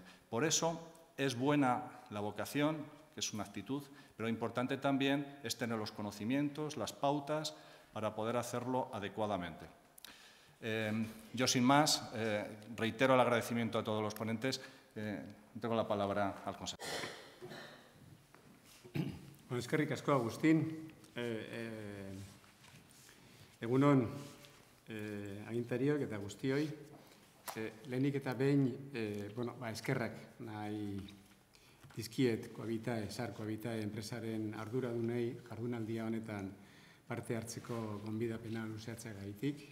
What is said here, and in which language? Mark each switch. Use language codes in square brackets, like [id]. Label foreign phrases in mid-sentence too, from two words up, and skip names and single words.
[es] Por eso es buena la vocación, que es una actitud, pero lo importante también es tener los conocimientos, las pautas, para poder hacerlo adecuadamente. Yo, sin más, reitero el agradecimiento a todos los ponentes. Tengo la palabra al consejero. [eu] Bueno, eskerrik asko, Agustín. Egun on, agintariok eta guztioi. Lehenik eta behin, eskerrak nahi dizkiet Sarko Aitae enpresaren arduradunei jardunaldia honetan parte hartzeko gonbidapena luzeatzeagatik.